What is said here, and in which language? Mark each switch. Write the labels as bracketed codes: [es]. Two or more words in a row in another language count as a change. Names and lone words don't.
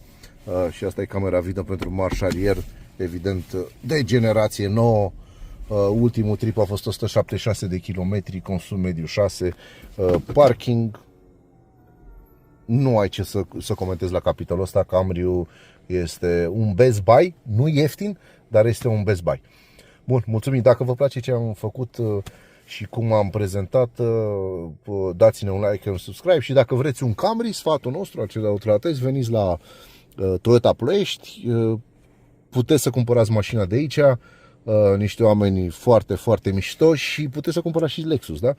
[ro] Și asta e camera video pentru marș arier, evident de generație nouă. Ultimul trip a fost 176 de kilometri, consum mediu 6, parking. Nu ai ce să comentezi la capitolul ăsta. Camry-ul este un [en] best buy, [ro] nu ieftin, dar este un [en] best buy. [ro] Bun, mulțumim. Dacă vă place ce am făcut și cum am prezentat, dați-ne un like, un subscribe și dacă vreți un Camry, sfatul nostru, acel de autolatest, veniți la Toyota Ploiești, puteți să cumpărați mașina de aici, niște oameni foarte mișto, și puteți să cumpărați și Lexus, da?